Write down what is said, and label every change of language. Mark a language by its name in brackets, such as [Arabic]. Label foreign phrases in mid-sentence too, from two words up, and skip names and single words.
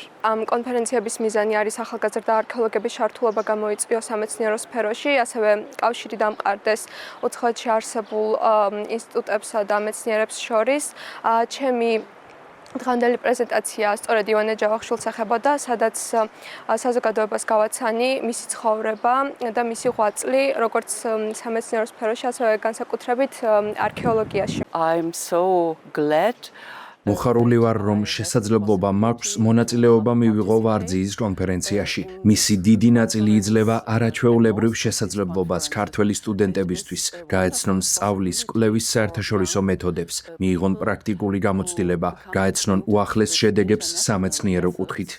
[Georgian] ამ კონფერენციების მიზანი არის ახალგაზრდა არქეოლოგების ჩართულობა გამოიწვიოს სამეცნიერო სფეროში, ასევე კავშირი დამყარდეს უცხოეთში არსებულ ინსტიტუტებსა და მეცნიერებს შორის. ჩემი დღევანდელი პრეზენტაცია სწორედ ივანე ჯავახიშვილს ეხებოდა, სადაც საზოგადოებას გავაცანი მისი ცხოვრება და მისი ღვაწლი, როგორც სამეცნიერო სფეროში, ასევე განსაკუთრებით არქეოლოგიაში. [English] I'm so glad [Georgian] მოხარული ვარ, რომ შესაძლებლობა მაქვს მონაწილეობა მივიღო ვარძიის კონფერენციაში. მისი დიდი ნაწილი იძლევა არაჩვეულებრივ შესაძლებლობას ქართველი სტუდენტებისთვის, გაეცნონ სწავლის, კვლევის საერთაშორისო მეთოდებს, მიიღონ პრაქტიკული გამოცდილება, გაეცნონ უახლეს შედეგებს სამეცნიერო კუთხით.